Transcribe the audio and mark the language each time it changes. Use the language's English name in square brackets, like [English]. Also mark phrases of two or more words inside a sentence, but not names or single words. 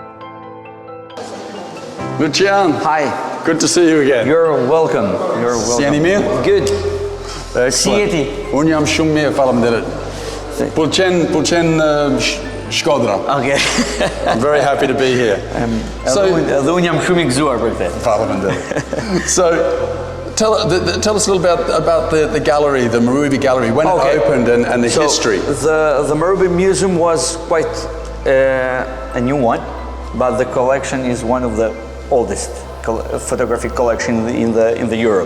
[English] Lucian. Hi. Good to see you again. You're welcome. You're welcome. [Albanian] Si jeni mirë? [English] Good. Excellent. [Albanian] Si jeti? Unë jam shumë mirë, faleminderit. Pëlqen Shkodra. [English] Okay. I'm very happy to be here. [Albanian] Edhe unë jam shumë I gëzuar për këtë. Faleminderit. [English] So, tell us a little about the gallery, the Marubi Gallery, when it opened and the history. The Marubi Museum was quite a new one, but the collection is one of the oldest photographic collection in the Europe.